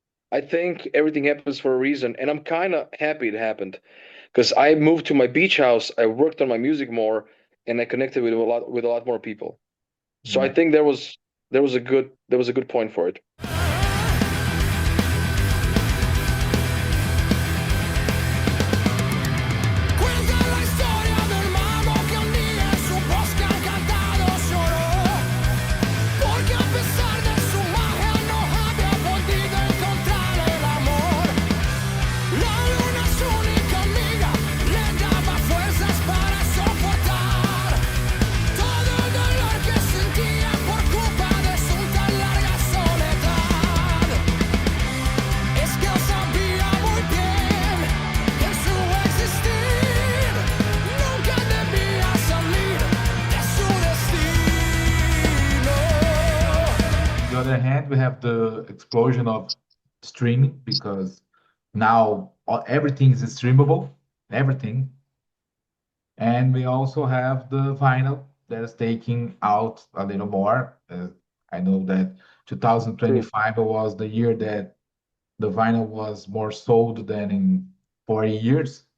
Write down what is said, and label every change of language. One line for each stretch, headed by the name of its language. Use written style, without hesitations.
English: I think everything happens for a reason, and I'm kind of happy it happened because I moved to my beach house, I worked on my music more, and I connected with a lot more people. So I think there was a good point for it.
Spanish: Cuenta la historia del mago que un día en su bosque encantado lloró, porque a pesar de su magia no había podido encontrar el amor. La luna, su única amiga, le daba fuerzas para soportar todo el dolor que sentía por culpa de su tan larga soledad. Es que él sabía muy bien que su existir nunca debía salir de su destino.
English: On the other hand, we have the explosion of streaming because now everything is streamable, everything. And we also have the vinyl that is taking out a little more. I know that 2025 was the year that the vinyl was more sold than in 40 years.